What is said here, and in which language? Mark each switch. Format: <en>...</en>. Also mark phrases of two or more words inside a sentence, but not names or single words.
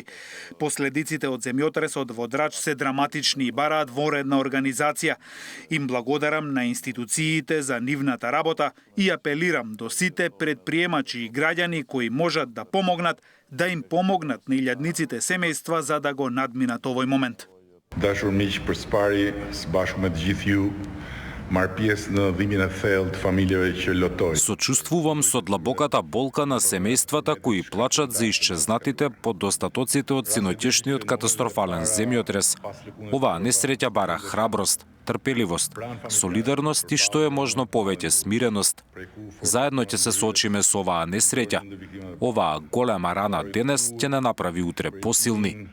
<mk>Последиците од земјотресот во Драч се драматични и бараат вонредна организација. Им благодарам на институциите за нивната работа и апелирам до сите предприемачи и граѓани кои можат да помогнат да им помогнат на илјадниците семејства за да го надминат овој момент.</mk> <sq>Dashur miq, përspari së bashku me të gjithë ju, marr pjesë në dhimbjen e thellë të familjeve që lotoj.</sq> <mk>Сочувствувам со длабоката болка на семејствата кои плачат за исчезнатите под остатоците од синоќешниот катастрофален земјотрес. Оваа несреќа бара храброст, трпеливост, солидарност и што е можно повеќе смиреност. Заедно ќе се соочиме со оваа несреќа. Оваа голема рана денес ќе не направи утре посилни.</mk>